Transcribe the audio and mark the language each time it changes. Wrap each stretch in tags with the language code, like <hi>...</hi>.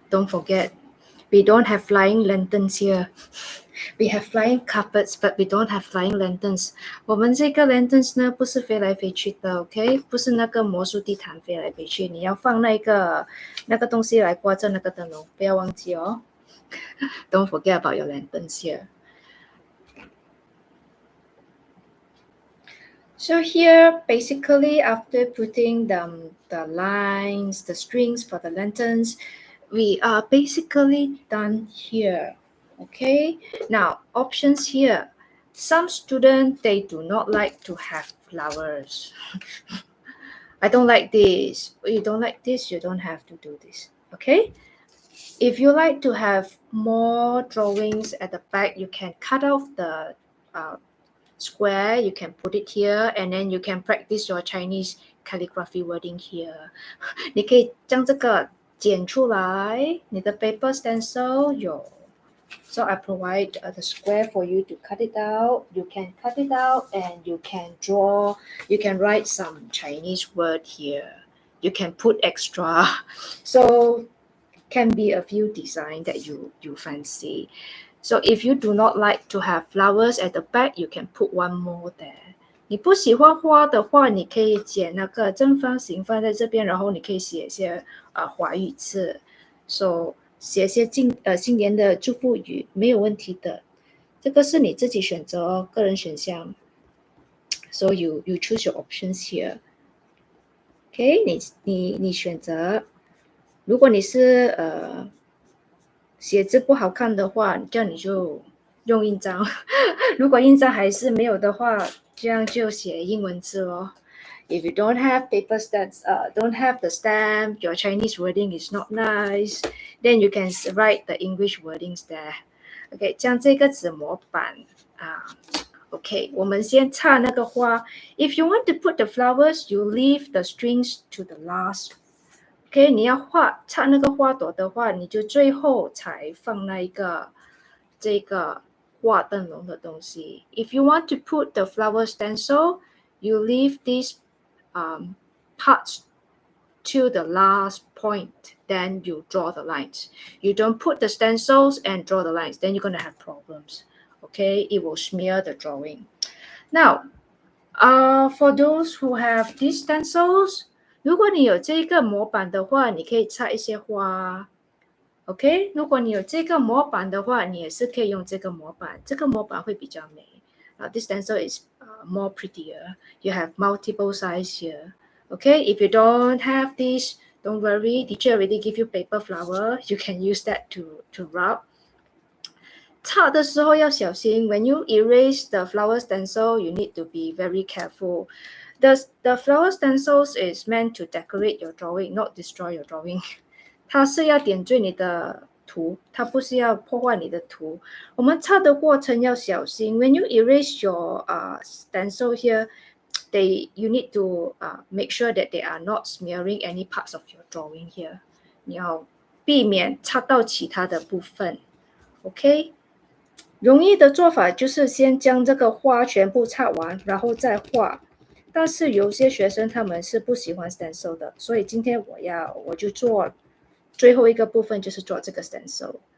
<en>Don't forget, we don't have flying lanterns here. We have flying carpets, but we don't have flying lanterns.</en> <zh>我们这个 lanterns 呢，不是飞来飞去的 ，OK？ 不是那个魔术地毯飞来飞去，你要放那个东西来挂着那个灯笼，不要忘记哦。</zh> <en>Don't forget about your lanterns here. So here, basically, after putting the lines, the strings for the lanterns, we are basically done here. Okay, now options here. Some students, they do not like to have flowers. I don't like this. You don't like this, you don't have to do this. Okay, if you like to have more drawings at the back, you can cut off the square, you can put it here, and then you can practice your Chinese calligraphy wording here.</en> <zh>你可以将这个剪出来，你的 paper stencil 有。</zh> <en>So I provide the square for you to cut it out. You can cut it out and you can draw. You can write some Chinese word here. You can put extra. So can be a few design that you fancy. So if you do not like to have flowers at the back, you can put one more there.</en> <zh>你不喜欢花的话，你可以剪那个正方形放在这边，然后你可以写一些华语字。 So 写些新年的祝福语没有问题的，这个是你自己选择哦，个人选项。</zh> <en>So you choose your options here.</en> <zh>OK， 你选择。如果你是写字不好看的话，这样你就用印章。如果印章还是没有的话，这样就写英文字咯。</zh> <en>If you don't have paper stamps, don't have the stamp, your Chinese wording is not nice, then you can write the English wordings there.</en> <zh>OK， 这样这个纸模板OK， 我们先插那个花。</zh> <en>If you want to put the flowers, you leave the strings to the last.</en> <zh>OK， 你要插那个花朵的话，你就最后才放这个画灯笼的东西。</zh> <en>If you want to put the flower stencil, you leave these parts to the last point, then you draw the lines. You don't put the stencils and draw the lines, then you're going to have problems. Okay, it will smear the drawing. Now, For those who have these stencils，</en> <zh>如果你有这个模板的话，你可以插一些花。 OK，如果你有这个模板的话，你也是可以用这个模板，这个模板会比较美。</zh> <en>This stencil is more prettier. You have multiple size here. Okay, if you don't have this, don't worry. Teacher already give you paper flower. You can use that to rub.</en> <zh>擦的时候要小心。</zh> <en>When you erase the flower stencil, you need to be very careful. The flower stencils is meant to decorate your drawing, not destroy your drawing.</en> <zh>它是要点缀你的图，它不是要破坏你的图。我们擦的过程要小心。</zh> <en>When you erase your stencil here, you need to make sure that they are not smearing any parts of your drawing here.</en> <zh>你要避免擦到其他的部分。OK， 容易的做法就是先将这个花全部擦完，然后再画。但是有些学生他们是不喜欢 stencil 的，所以今天我就做最后一个部分，就是做这个 stencil。</zh>